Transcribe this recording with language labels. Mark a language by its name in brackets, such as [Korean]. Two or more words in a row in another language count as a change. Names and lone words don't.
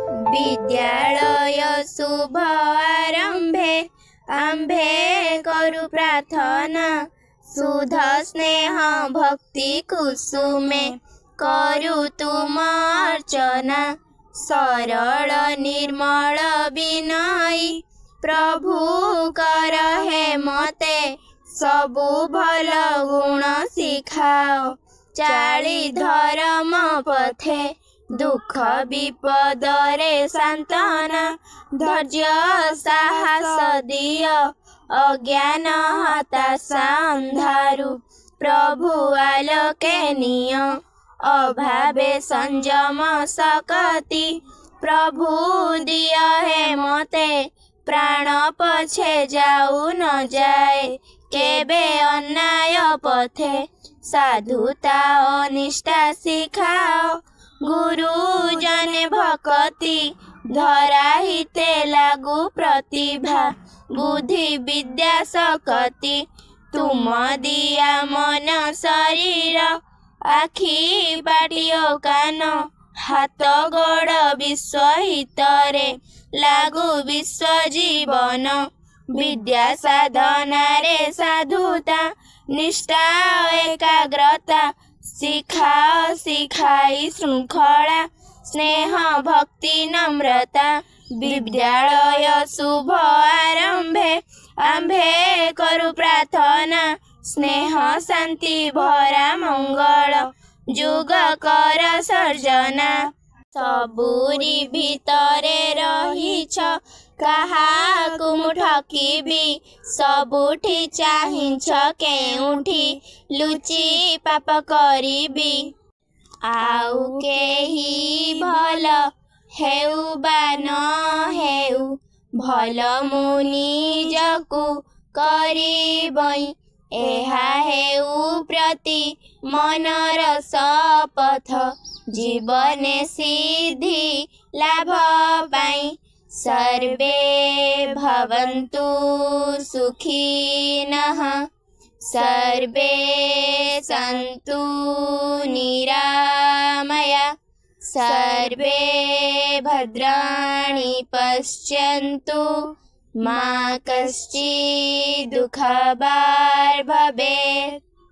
[Odia] ବିଦ୍ୟାଳୟ ଶୁଭ ଆରମ୍ଭେ ଆମ୍ଭେ କରୁ ପ୍ରାର୍ଥନା ଶୁଦ୍ଧ ସ୍ନେହ ଭକ୍ତି କୁସୁମେ କରୁ ତୁମ ଅର୍ଚ୍ଚନା ସରଳ ନିର୍ମଳ ବିନୟୀ ପ୍ରଭୁ କର ହେ ମତେ ସବୁ ଭଲ ଗୁଣ ଶିଖାଅ ଚାଲି ଧର୍ମ ପଥେ ଦୁଃଖ ବିପଦ ରେ ସାନ୍ତ୍ୱନା ଧୈର୍ଯ୍ୟ ସାହସ ଦିଅ ଅଜ୍ଞାନ ହତାଶା ଅନ୍ଧାରୁ ପ୍ରଭୁ ଆଲୋକେ ନିଅ ଅଭାବେ ସଂଯମ ସକତି ପ୍ରଭୁ ଦିଅ ହେ ମତେ ପ୍ରାଣ ପଛେ ଯାଉ ନ ଯାଏ କେବେ ଅନ୍ୟାୟ ପଥେ ସାଧୁତା ଅନିଷ୍ଠା ଶିଖାଅ ଗୁରୁଜନ ଭକ୍ତି ଧରାହିତେ ଲାଗୁ ପ୍ରତିଭା ବୁଦ୍ଧି ବିଦ୍ୟା ସକତି ତୁମ ଦିଆ ମନ ଶରୀର ଆଖି ପାଟିଅ କାନ ହାତ ଗୋଡ଼ ବିଶ୍ୱ ହିତରେ ଲାଗୁ ବିଶ୍ୱ ଜୀବନ ବିଦ୍ୟା ସାଧନା ରେ ସାଧୁତା ନିଷ୍ଠା ଏକାଗ୍ରତା ଶିଖାଅ ଶିଖାଇ ଶୃଙ୍ଖଳା ସ୍ନେହ ଭକ୍ତି ନମ୍ରତା ବିଦ୍ୟାଳୟ ଶୁଭ ଆରମ୍ଭେ ଆମ୍ଭେ କରୁ ପ୍ରାର୍ଥନା ସ୍ନେହ ଶାନ୍ତି ଭରା ମଙ୍ଗଳ ଯୁଗ କର ସର୍ଜନା ସବୁରି ଭିତରେ ରହିଛ କାହାକୁ ଠକିବି ସବୁଠି ଚାହିଁଛ କେଉଁଠି ଲୁଚି ପାପ କରିବି ଆଉ କେହି ଭଲ ହେଉ ବା ନ ହେଉ ଭଲ ମୁଁ ନିଜକୁ କରିବଇ ଏହା ହେଉ ପ୍ରତି ମନର ଶପଥ ଜୀବନେ ସିଦ୍ଧି ଲାଭ ପାଇ [Sanskrit] सर्वे भवन्तु सुखिनः सर्वे सन्तु निरामया सर्वे भद्राणि पश्यन्तु मा कश्चित् दुःखभाग् भवेत्।